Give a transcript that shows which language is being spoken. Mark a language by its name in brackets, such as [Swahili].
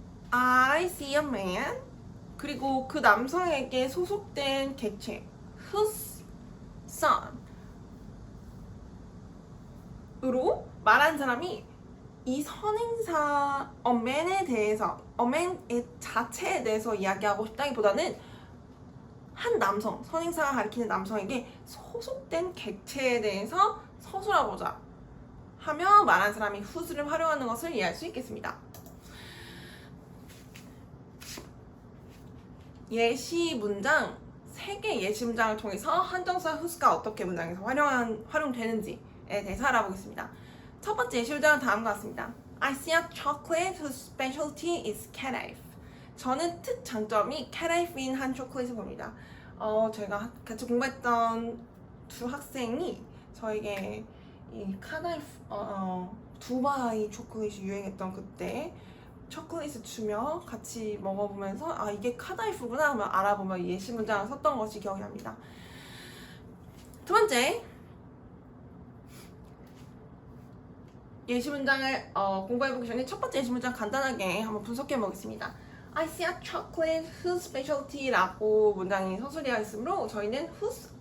[English] I see a man [Korean] 그리고 그 남성에게 소속된 객체 [English] whose son [Korean] 으로 말하는 사람이 이 선행사 [English] a man [Korean] 에 대해서 a man의 자체에 대해서 이야기하고 싶다기보다는 한 남성, 선행사가 가리키는 남성에게 소속된 객체에 대해서 서술하고자 하며 말하는 사람이 who's를 활용하는 것을 이해할 수 있겠습니다. 예시 문장 3개 예시 문장을 통해서 한정사 who's가 어떻게 문장에서 활용되는지에 대해서 알아보겠습니다. 첫 번째 예시 문장은 다음과 같습니다. [English] I see a chocolate whose specialty is cat life. [Korean] 저는 특장점이 캣라이프인 한 초콜릿을 봅니다. 제가 같이 공부했던 두 학생이 저에게 이 캣라이프 두바이 초콜릿이 유행했던 그때 초콜릿을 주며 같이 먹어보면서 아 이게 캣라이프구나 하면 알아보며 예시 문장을 썼던 것이 기억이 납니다. 두 번째 예시 문장을 공부해보기 전에 첫 번째 예시 문장 간단하게 한번 분석해 보겠습니다. [English] I see a chocolate whose specialty라고 [Korean] 문장이 서술되어 있으므로 저희는 [English] whose